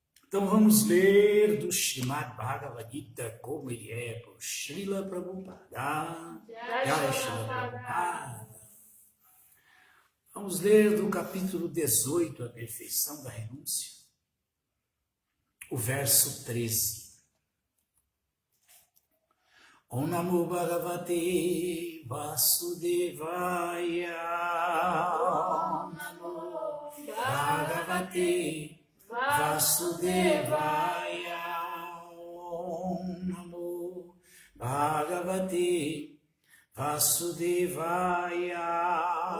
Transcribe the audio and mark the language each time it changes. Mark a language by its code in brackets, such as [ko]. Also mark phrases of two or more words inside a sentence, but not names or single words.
[pt] Então vamos ler do Srimad Bhagavad Gita como ele é por Srila Prabhupada. Jai Srila Prabhupada. Vamos ler do capítulo 18, a perfeição da renúncia, o verso 13. [sa] Om Namo Bhagavate Vasudevaya. Om Namo Bhagavate Vasudevaya. Om Namo Bhagavate Vasudevaya.